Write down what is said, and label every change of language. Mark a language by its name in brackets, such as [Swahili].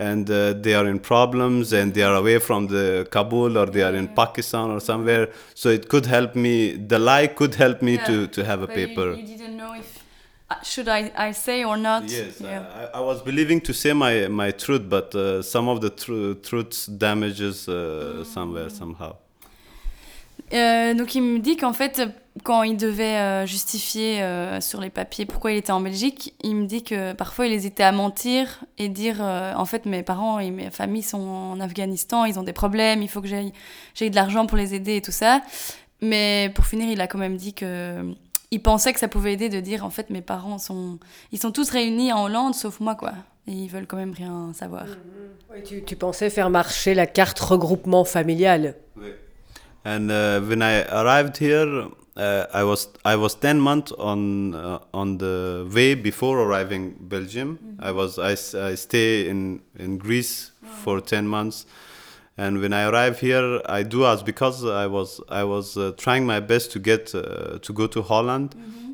[English] and they are in problems and they are away from the Kabul or they are in Pakistan or somewhere. So it could help me. The lie could help me to have a but paper. Should I say or not? Yes, yeah. I was believing to say my truth, but some of the truths damages somewhere, somehow. [French] Donc il me dit qu'en fait, quand il devait justifier sur les papiers pourquoi il était en Belgique, il me dit que parfois il hésitait à mentir et dire en fait mes parents et mes familles sont en Afghanistan, ils ont des problèmes, il faut que j'aille de l'argent pour les aider et tout ça. Mais pour finir, il a quand même dit qu'il pensait que ça pouvait aider de dire en fait mes parents sont... Ils sont tous réunis en Hollande sauf moi quoi. Et ils veulent quand même rien savoir. Mm-hmm. Oui, tu pensais faire marcher la carte regroupement familial. Oui. [English] And when I arrived here, I was 10 months on the way before arriving Belgium. Mm-hmm. I stay in Greece for 10 months. And when I arrive here, I do as because I was trying my best to get to go to Holland. Mm-hmm.